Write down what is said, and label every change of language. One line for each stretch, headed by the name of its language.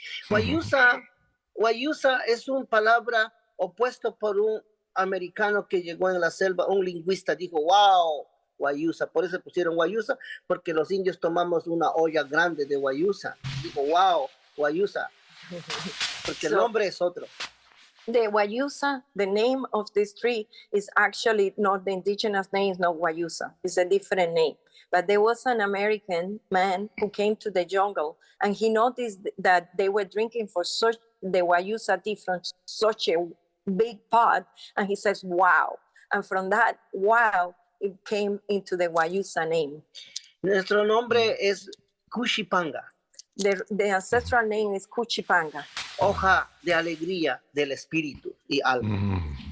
Spanish: Wayusa es una palabra opuesto por un americano que llegó en la selva, un lingüista, dijo, wow, Wayusa. Por eso pusieron Wayusa, porque los indios tomamos una olla grande de Wayusa. Dijo, wow, Wayusa. Porque el nombre es otro.
English: The Wayusa, the name of this tree is actually not the indigenous name, is not Wayusa. It's a different name. But there was an American man who came to the jungle, and he noticed that they were drinking the Wayusa tea from such a big pot, and he says, wow. And from that, wow, it came into the Wayusa name.
Spanish: Nuestro nombre es Cuchipanga.
English: The ancestral name is Cuchipanga.
Spanish: Hoja de alegría del espíritu y alma.